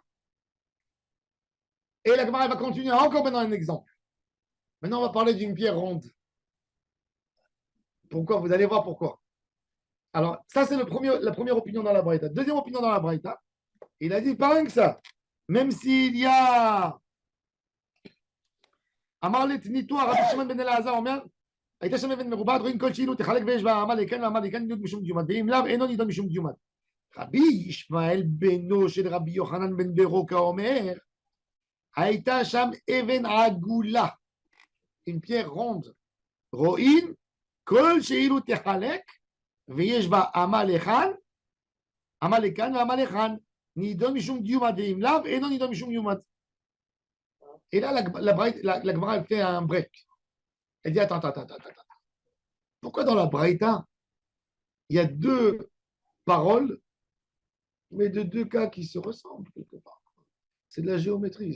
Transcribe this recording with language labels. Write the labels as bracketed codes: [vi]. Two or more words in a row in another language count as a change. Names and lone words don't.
[fr] Et la Gemara va continuer encore maintenant un exemple. Maintenant, on va parler d'une pierre ronde. Pourquoi? Vous allez voir pourquoi. Alors, ça, c'est la première opinion dans la Braïta. Deuxième opinion dans la Braïta, il a dit pas rien que ça. Même s'il y a Amarlet Nitoa, [he] Rabbi Shimon ben Elazar Omer, הייתה שם אבן מרובעת, רואים כל שאילו תחלק ויש בה עמל לכאן ועמל לכאן נידון משום דיומד, ואם לאו אינו נידון משום דיומד. רבי ישמעאל בנו של רבי יוחנן בן ברוקה אומר, הייתה שם אבן עגולה, [fr] une pierre ronde, [he] רואים כל שאילו תחלק ויש בה עמל לכאן ועמל לכאן, נידון משום דיומד, ואם לאו אינו נידון משום דיומד. [fr] Et là, la Gemara, elle fait un break. Elle dit, attends. Pourquoi dans la Braïta, il y a deux paroles mais de deux cas qui se ressemblent quelque part. C'est de la géométrie.